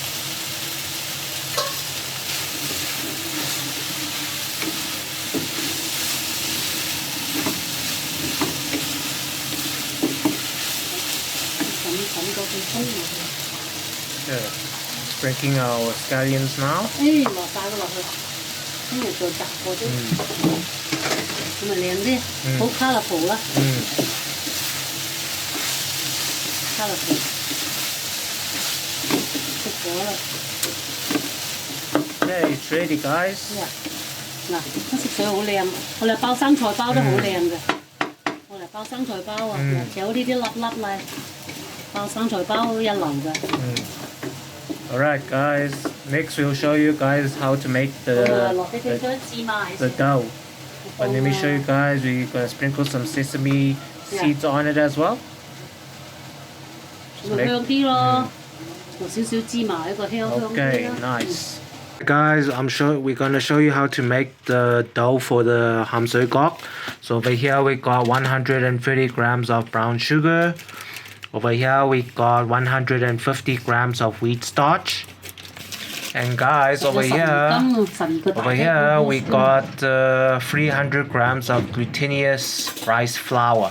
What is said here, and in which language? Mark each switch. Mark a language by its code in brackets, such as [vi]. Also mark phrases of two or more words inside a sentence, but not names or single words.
[en] Okay. Sprinkling our scallions now. [yue] 咁咪靚啲，好 colourful 啦。colourful 食咗啦。 [en] Okay, it's ready, guys. [yue] 嗱，啲色水好靚，我哋包生菜包得好靚嘅。我哋包生菜包啊，有呢啲粒粒咧，包生菜包一流嘅。 [en] Alright, guys. Next, we'll show you guys how to make the dough. But let me show you guys. We're gonna sprinkle some sesame seeds on it as well. [yue] 會香啲咯，同少少芝麻一個香啲 [en] Okay, [yue] 啦。 [en] nice. Guys, we're gonna show you how to make the dough for the Sui Gok. So over here we got 130 grams of brown sugar. Over here we got 150 grams of wheat starch. And guys, over here we got 300 grams of glutinous rice flour.